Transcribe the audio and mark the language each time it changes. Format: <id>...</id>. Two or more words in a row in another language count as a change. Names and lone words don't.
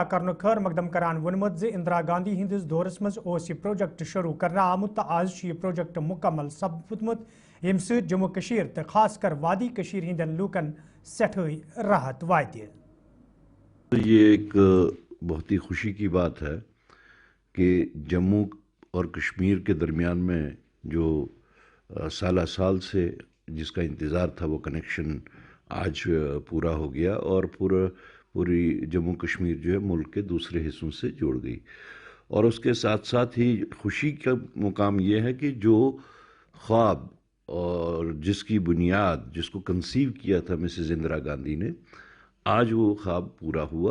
<ks>کرنے خیر مقدم کران ونمت زِ اندرا گاندھی ہندس دورس مز یہ پروجیکٹ شروع کرنا آمت تو آز یہ پروجیکٹ مکمل سپدمت یم سۭتۍ جموں کشیر تو خاص کر وادی کشیر ہندین لوکن سٹھائی راحت وات</ks> <ur>یہ ایک بہت ہی خوشی کی بات ہے کہ جموں اور کشمیر کے درمیان میں جو سال سال سے جس کا انتظار تھا وہ کنکشن آج پورا ہو گیا اور پوری جموں کشمیر جو ہے ملک کے دوسرے حصوں سے جڑ گئی. اور اس کے ساتھ ساتھ ہی خوشی کا مقام یہ ہے کہ جو خواب اور جس کی بنیاد جس کو کنسیو کیا تھا مسز اندرا گاندھی نے، آج وہ خواب پورا ہوا.</ur>